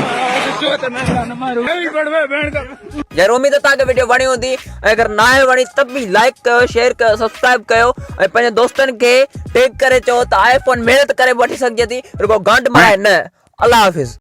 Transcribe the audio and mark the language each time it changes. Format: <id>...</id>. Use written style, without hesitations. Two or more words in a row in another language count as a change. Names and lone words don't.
<sd>यार उम्मीद है कि वीडियो वणी होंदी अगर ना वणी तब भी लाइक कयो शेयर कयो सब्सक्राइब कयो ऐं पंहिंजे दोस्तन के टैग करे चो त आईफोन मेहनत करे वठी सघजे थी रुगो गांड मारे न। अल्लाह हाफिज़।</sd>